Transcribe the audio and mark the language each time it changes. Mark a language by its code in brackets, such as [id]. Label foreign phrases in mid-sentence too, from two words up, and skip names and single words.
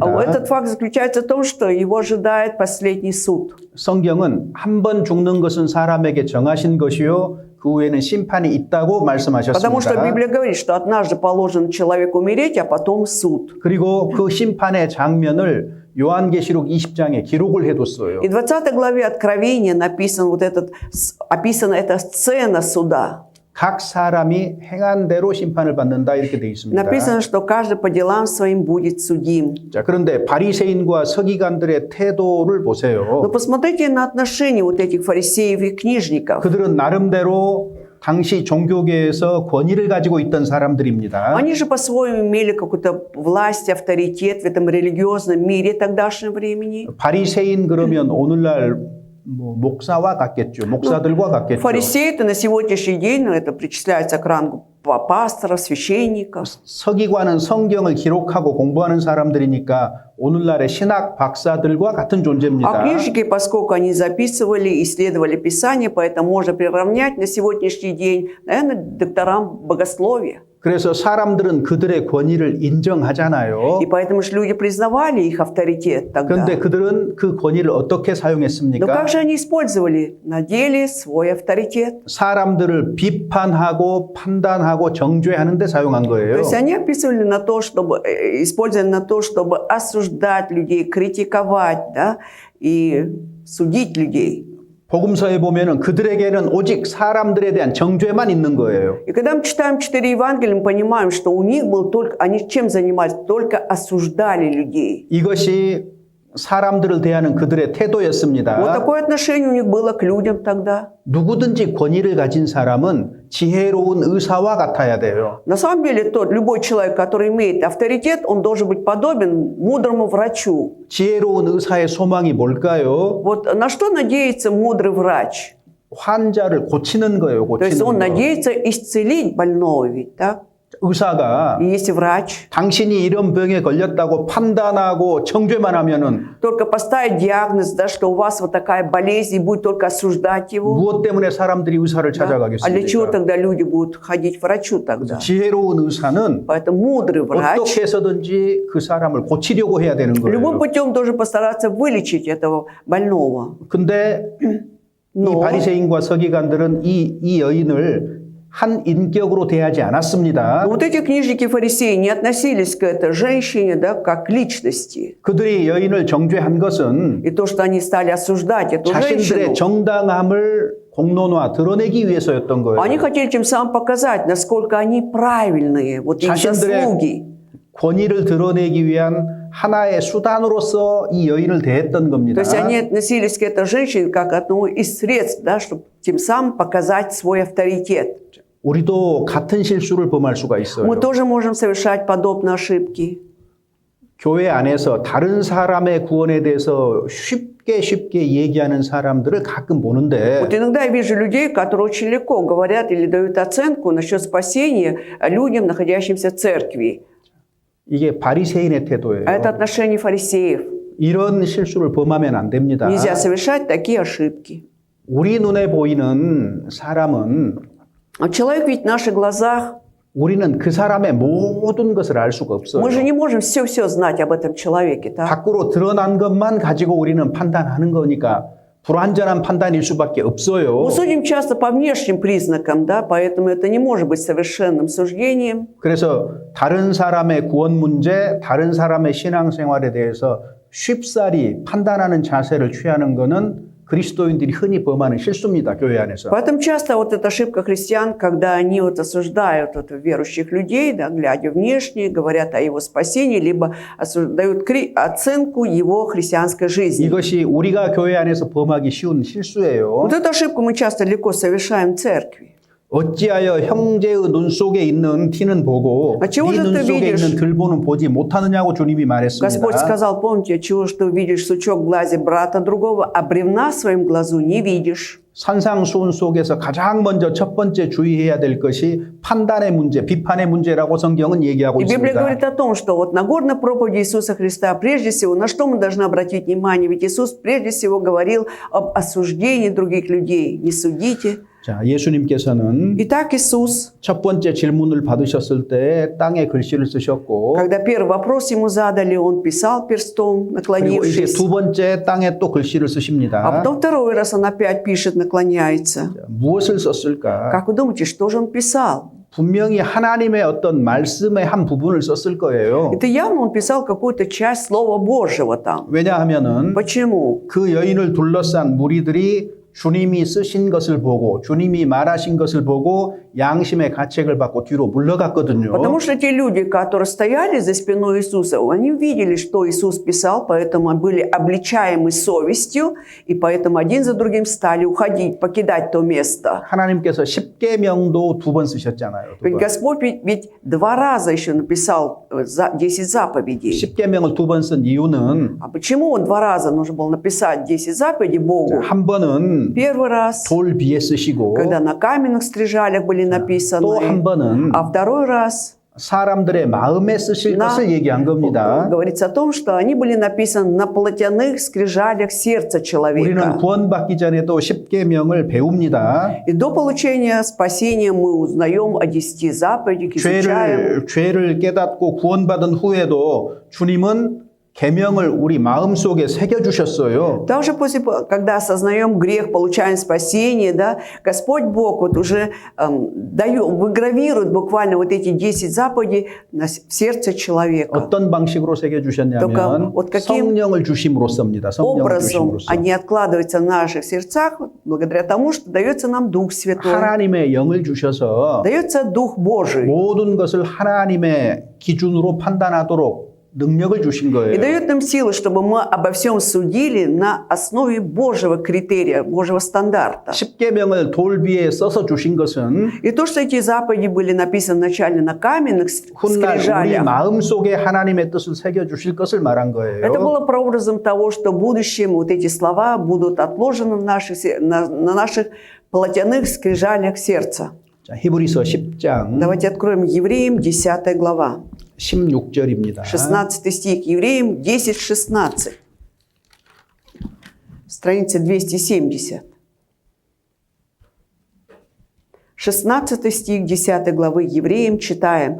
[ru] этот факт заключается в том, что его ожидает последний суд. [ko] 성경은 한 번 죽는 것은 사람에게 정하신 것이요 그 후에는 심판이 있다고 [ru] Потому что [ko] 말씀하셨습니다. [ru] Библия говорит, что однажды положено человеку умереть, а потом суд. [ko] 그리고 그 심판의 장면을 요한계시록 20장에 기록을 해뒀어요. [ru] И в 20 главе Откровения описана эта сцена суда. [ko] 각 사람이 행한 대로 심판을 받는다 이렇게 되어 있습니다. [ru] Написано, что каждый по делам своим будет судим. [ko] 자, 그런데 바리새인과 서기관들의 태도를 보세요. [ru] Но посмотрите на отношения вот этих фарисеев и книжников. [ko] 그들은 나름대로 당시 종교계에서 권위를 가지고 있던 사람들입니다. [ru] Они же по-своему имели какую-то власть, авторитет в этом религиозном мире тогдашнего времени. [ko] 바리새인 그러면 오늘날 목사와 같겠죠. 목사들과 같겠죠. [ru] Фарисеи это на сегодняшний день, это причисляется к рангу пасторов, священников. [ko] 서기관은 성경을 기록하고 공부하는 사람들이니까 오늘날의 신학 박사들과 같은 존재입니다. [ru] А книжники, поскольку они записывали, исследовали Писание, поэтому можно приравнять на сегодняшний день, наверное, докторам богословия. [ko] 그래서 사람들은 그들의 권위를 인정하잖아요. [ru] И поэтому же люди признавали их авторитет тогда. [ko] 그런데 그들은 그 권위를 어떻게 [ru] Но [ko] 사용했습니까? [ru] как же они использовали на деле свой авторитет? [ko] 사람들을 비판하고 판단하고 정죄하는 데 사용한 [ru] То [ko] 거예요. [ru] есть они описывали на то, чтобы, использовали на то, чтобы осуждать людей, критиковать, да, и судить людей. [ko] 복음서에 보면은 그들에게는 오직 사람들에 대한 정죄만 있는 거예요. [ru] И когда мы читаем 4 Евангелия, мы понимаем, что у них был только, они чем занимались? Только осуждали людей. [ko] 이것이 사람들을 대하는 그들의 [ru] Вот [ko] 태도였습니다. [ru] такое отношение у них было к людям тогда. [ko] 누구든지 권위를 가진 사람은 지혜로운 의사와 같아야 돼요. [ru] На самом деле, любой человек, который имеет авторитет, он должен быть подобен мудрому врачу. [ko] 지혜로운 의사의 소망이 뭘까요? [ru] Вот на что надеется мудрый врач? [ko] 환자를 고치는 거예요. [ru] То есть [ko] 고치는 [ru] он [ko] 거. [ru] надеется исцелить больного ведь, так? [ko] 의사가 [ru] И если врач [ko] 당신이 이런 병에 걸렸다고 판단하고 정죄만 하면은 [ru] только поставит диагноз, да, что у вас вот такая болезнь, и будет только осуждать его, [ko] 무엇 때문에 사람들이 의사를 [ru] да? А для чего [ko] 찾아가겠습니까? [ru] тогда люди будут ходить к врачу тогда? [ko] 지혜로운 의사는 [ru] Поэтому мудрый врач [ko] 어떻게 해서든지 그 사람을 고치려고 해야 되는 [ru] любым [ko] 거예요. [ru] путем должен постараться вылечить этого больного. [ko] 근데 이 [ru] Но [ko] 바리새인과 서기관들은 이 여인을 한 인격으로 대하지 않았습니다. [ru] вот эти книжники фарисеи не относились к этой женщине, да, как к личности. [ko] 그들이 여인을 정죄한 것은 [ru] И то, что они стали осуждать эту [ko] 자신들의 [ru] женщину, [ko] 정당함을 공론화 드러내기 위해서였던 거예요. [ru] они хотели тем самым показать, насколько они правильные, вот их [ko] 자신들의 [ru] заслуги. [ko] 권위를 드러내기 위한 하나의 수단으로서 이 여인을 대했던 [ru] То [ko] 겁니다. [ru] есть они относились к этой женщине как к одному из средств, да, чтобы тем самым показать свой авторитет. [ko] 우리도 같은 실수를 범할 수가 있어요. [ru] Мы тоже можем совершать подобные ошибки. [ko] 교회 안에서 다른 사람의 구원에 대해서 쉽게 얘기하는 사람들을 가끔 보는데 [ru] Вот иногда я вижу людей, которые очень легко говорят или дают оценку насчет спасения людям, находящимся в церкви. [ko] 이게 바리새인의 태도예요. [ru] А это отношение фарисеев. [ko] 이런 실수를 범하면 안 됩니다. [ru] Нельзя совершать такие ошибки. [ko] 우리 눈에 보이는 사람은 [ru] А человек ведь в наших глазах, [ko] 우리는 그 사람의 모든 것을 알 수가 없어요. [ru] мы же не можем все знать об этом человеке, так? [ko] 밖으로 드러난 것만 가지고 우리는 판단하는 거니까 불완전한 판단일 수밖에 없어요. [ru] Мы судим часто по внешним признакам, да, поэтому это не может быть совершенным суждением. [ko] 그래서 다른 사람의 구원 문제, 다른 사람의 신앙생활에 대해서 쉽사리 판단하는 자세를 취하는 것은 그리스도인들이 흔히 범하는 실수입니다. 교회 안에서. [ru] Поэтому часто вот эта ошибка христиан, когда они вот осуждают вот верующих людей, да, глядя внешне, говорят о его спасении, либо дают оценку его христианской жизни. [ko] 이것이 우리가 교회 안에서 범하기 쉬운 실수예요. [ru] Вот эту ошибку мы часто легко совершаем в церкви. [ko] 어찌하여 형제의 눈 속에 있는 티는 보고 네 [ru] чего же [ko] 눈 [ru] ты [ko] 속에 [ru] видишь? [ko] 있는 들보는 보지 못하느냐고 주님이 [ru] Господь [ko] 말했습니다. [ru] сказал, помните, чего ж ты увидишь сучок в глазе брата другого, а бревна в своем глазу не видишь. [ko] 산상수훈 속에서 가장 먼저 첫 번째 주의해야 될 것이 판단의 문제, 비판의 문제라고 성경은 얘기하고 [ru] И Библия [ko] 있습니다. [ru] говорит о том, что вот на горной проповеди Иисуса Христа, прежде всего, на что мы должны обратить внимание? Ведь Иисус прежде всего говорил об осуждении других людей. Не судите. [ko] 자, 예수님께서는 [ru] Итак, Иисус, [ko] 첫 번째 질문을 받으셨을 때 땅에 글씨를 쓰셨고 [ru] когда первый вопрос ему задали, он писал перстом, [ko] 그리고 이제 [ru] наклонившись. [ko] 두 번째 땅에 또 글씨를 [ru] А [ko] 쓰십니다. [ru] потом второй раз он опять пишет, наклоняется. [ko] 무엇을 썼을까? [ru] Как вы думаете, что же он писал? [ko] 분명히 하나님의 어떤 말씀의 한 부분을 썼을 거예요. [ru] Это явно он писал какую-то часть Слова Божьего там. [ko] 왜냐하면은 [ru] Почему? [ko] 그 여인을 둘러싼 무리들이 주님이 쓰신 것을 보고 주님이 말하신 것을 보고 양심의 가책을 받고 뒤로 물러갔거든요. [ru] Потому что те люди, которые стояли за спиной Иисуса, они видели, что Иисус писал, поэтому были обличаемы совестью, и поэтому один за другим стали уходить, покидать то место. [ko] 하나님께서 십계명도 두 번 쓰셨잖아요. 두 [ru] Ведь [ko] 번. [ru] Господь ведь 2 раза еще написал 10 заповедей. [ko] 십계명을 두 번 쓴 이유는 [ru] А почему он 2 раза нужно было написать 10 заповедей Богу? [ko] 한 번은 [ru] Первый раз, [ko] 돌 비에 쓰시고 [ru] когда на каменных скрижалях были [ko] 또 한 [ru] написаны, [ko] 번은 [ru] а второй раз [ko] 사람들의 마음에 쓰실 [ru] На- [ko] 것을 얘기한 겁니다. [ru] говорится о том, что они были написаны на плотяных скрижалях сердца [ko] 우리는 [ru] человека. [ko] 구원받기 전에도 십계명을 배웁니다. [ru] И до получения спасения мы узнаем о 10 заповедях, изучаем. [ko] 죄를 깨닫고 구원받은 후에도 주님은 계명을 우리 마음속에 새겨 주셨어요. [ru] Также после, когда осознаем грех, получаем спасение, да, Господь Бог вот уже выгравирует буквально вот эти 10 заповедей в сердце человека. [ko] 어떤 방식으로 새겨 주셨냐면 [ru] только вот каким [ko] 성령을 주심으로써입니다. 성령을 [ru] Образом [ko] 주심으로써. [ru] они откладываются в наших сердцах благодаря тому, что дается нам Дух Святой, [ko] 하나님의 영을 주셔서 [ru] дается Дух Божий. [ko] 모든 것을 하나님의 기준으로 판단하도록 능력을 주신 [ru] И [ko] 거예요. [ru] дает нам силы, чтобы мы обо всем судили на основе Божьего критерия, Божьего стандарта. [ko] 십계명을 돌 위에 써서 주신 것은 [ru] И то, что эти заповеди были написаны вначале на каменных [ko] 훗날 우리 [ru] скрижалях, [ko] 마음속에 하나님의 뜻을 새겨 주실 것을 말한 거예요. [ru] это было прообразом того, что в будущем вот эти слова будут отложены на наших плотяных скрижалях сердца. [ko] 자, 히브리서 10장 [ru] Давайте откроем Евреям 10 глава. [ko] 16절입니다. [ru] 16 стих, Евреям 10:16. Страница 270. 16 стих 10 главы Евреям читаем.